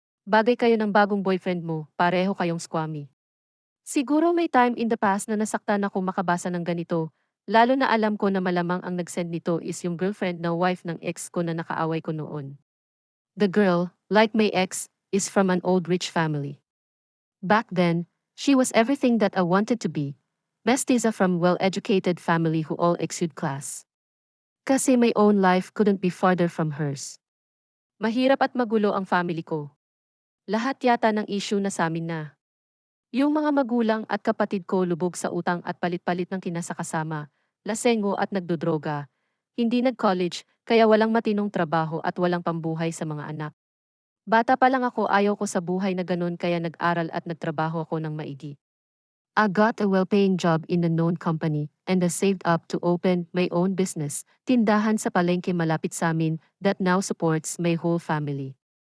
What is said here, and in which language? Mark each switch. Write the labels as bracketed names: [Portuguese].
[Filipino] Bagay kayo ng bagong boyfriend mo, pareho kayong squammy. Siguro may time in the past na nasaktan ako makabasa ng ganito, lalo na alam ko na malamang ang nag-send nito is yung girlfriend na wife ng ex ko na nakaaway ko noon. [English] The girl, like my ex, is from an old rich family. Back then, she was everything that I wanted to be. Mestiza from well-educated family who all exude class. Kasi my own life couldn't be farther from hers. [Filipino] Mahirap at magulo ang family ko. Lahat yata ng issue na sa amin na. Yung mga magulang at kapatid ko lubog sa utang at palit-palit ng kinasakasama, lasengo at nagdodroga. Hindi nag-college, kaya walang matinong trabaho at walang pambuhay sa mga anak. Bata pa lang ako ayaw ko sa buhay na ganun kaya nag-aral at nagtrabaho ako ng maigi. [English] I got a well-paying job in a known company and I saved up to open my own business, [Filipino] tindahan sa palengke malapit sa amin [English] that now supports my whole family.